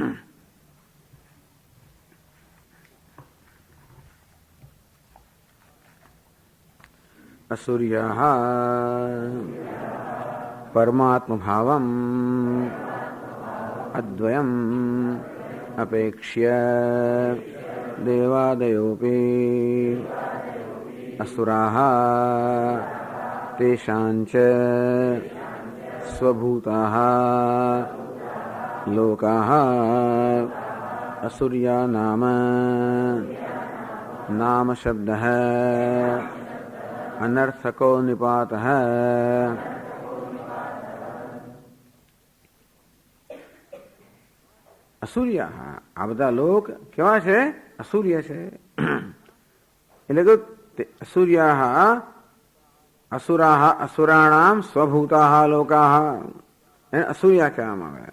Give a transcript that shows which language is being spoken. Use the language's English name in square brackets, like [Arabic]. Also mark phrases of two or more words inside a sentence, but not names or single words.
[Sanskrit] असूर्यः परमात्म भावम अद्वयम अपेक्ष्य देवादयोपी असुराः तेषाञ्च स्वभूताः लोकाः असुर्या नाम शब्दः अनर्थको निपातः. [Gujarati] અસૂર્ય, આ બધા લોક કેવા છે? અસૂર્ય છે. એટલે કે [Sanskrit] असूर्या असुरा असुराणाम स्वभूता लोका, [Gujarati] એને અસૂર્યા કહેવામાં આવે.